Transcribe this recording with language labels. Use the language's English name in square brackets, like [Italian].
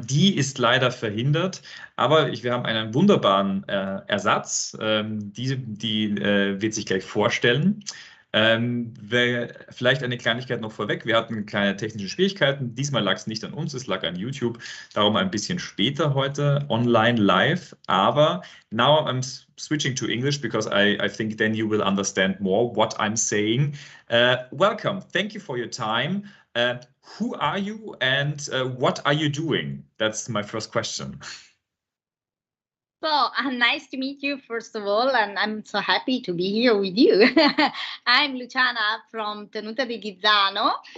[German] Die ist leider verhindert, aber wir haben einen wunderbaren Ersatz. Die wird sich gleich vorstellen. Vielleicht eine Kleinigkeit noch vorweg. Wir hatten kleine technische Schwierigkeiten. Diesmal lag es nicht an uns, es lag an YouTube. Darum ein bisschen später heute online live. [English] Aber now I'm switching to English because I think then you will understand more what I'm saying. Welcome. Thank you for your time. Who are you and what are you doing? That's my first question. So nice to meet you, first of all, and I'm so happy to be here with you. I'm Luciana from Tenuta di Ghizzano.